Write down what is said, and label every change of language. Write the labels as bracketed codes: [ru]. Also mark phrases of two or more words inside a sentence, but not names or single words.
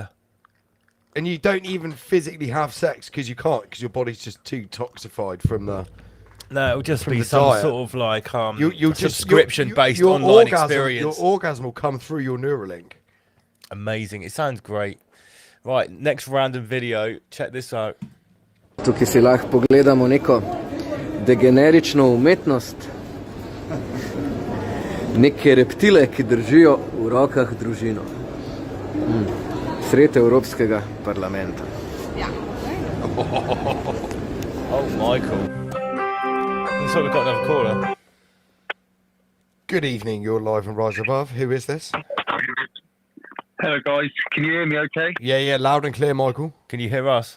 [en] And you don't even physically have sex because you can't, because your body's just too toxified from the. No, it'll just be some diet. sort of like you'll subscription-based your online orgasm, experience. Your orgasm will come through your Neuralink. Amazing. It sounds great. Right, next random video. Check this out. [sl] Tukaj si lahko pogledamo neko degenerično umetnost. Neke reptile, ki držijo v rokah družino. Sred Evropskega parlamenta. [en] Oh, Michael. Looks like we've got another caller. Good evening, you're live and Rise Above. Who is this? Hello, guys. Can you hear me okay? Yeah, loud and clear, Michael. Can you hear us?